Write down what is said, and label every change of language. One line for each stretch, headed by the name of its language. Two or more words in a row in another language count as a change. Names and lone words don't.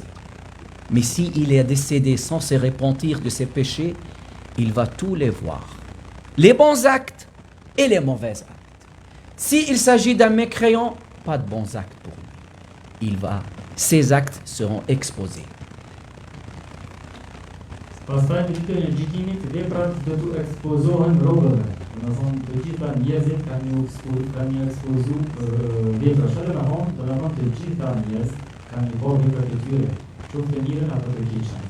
French: Mais s'il est décédé sans se repentir de ses péchés, il va tous les voir. Les bons actes et les mauvais actes. S'il s'agit d'un mécréant, pas de bons actes pour lui. Ses actes seront exposés.
Albanian: Pastaj në ditën e gjykimit veprat do t'u ekspozohen robëve. Do të thonë të gjitha njerëzit kanë ekspozu vepra. Çfarë do të thonë të gjitha njerëzit kanë bërë vepra të tyre, qoftë të mirën apo të keqen.